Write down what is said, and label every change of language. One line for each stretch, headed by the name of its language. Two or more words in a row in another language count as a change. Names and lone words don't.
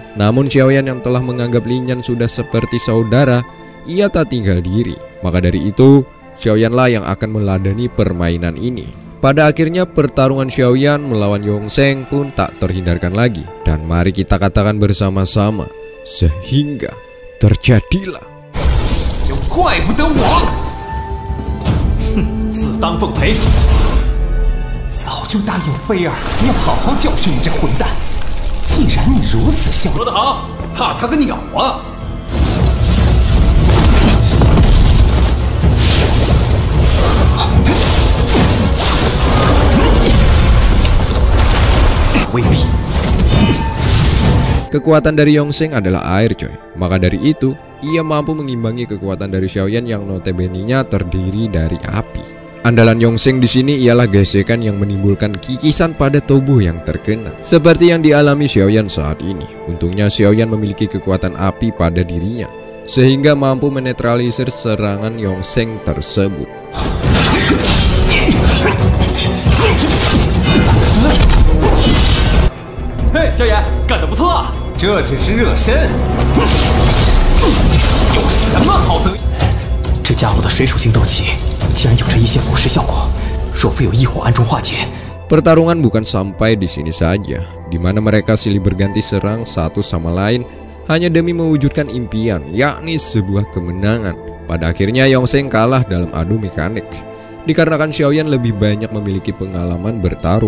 Indonesian: Namun Xiaoyan yang telah menganggap Lin Yan sudah seperti saudara, ia tak tinggal diri. Maka dari itu, Xiaoyan lah yang akan meladeni permainan ini. Pada akhirnya pertarungan Xiaoyan melawan Yongsheng pun tak terhindarkan lagi. Dan mari kita katakan bersama-sama, sehingga terjadilah.
Chinese: 就怪不得我，自当奉陪。早就答应菲儿要好好教训你这混蛋，既然你如此嚣张，说得好，怕他个鸟啊！未必。
Indonesian: Kekuatan dari Yongsheng adalah air, coy. Maka dari itu, ia mampu mengimbangi kekuatan dari Xiaoyan yang notabene-nya terdiri dari api. Andalan Yongsheng di sini ialah gesekan yang menimbulkan kikisan pada tubuh yang terkena, seperti yang dialami Xiaoyan saat ini. Untungnya Xiaoyan memiliki kekuatan api pada dirinya, sehingga mampu menetralisir serangan Yongsheng tersebut.
Chinese: 嘿，萧炎，干得不错啊！这只是热身，有什么好得意？这家伙的水属性斗气竟然有着一些腐蚀效果，若非有异火暗中化解，
Indonesian: Pertarungan bukan sampai di sini saja, di mana mereka silih berganti serang satu sama lain hanya demi mewujudkan impian, yakni sebuah kemenangan. Pada akhirnya Yongsheng kalah dalam adu mekanik, dikarenakan Xiaoyan lebih banyak memiliki pengalaman bertarung.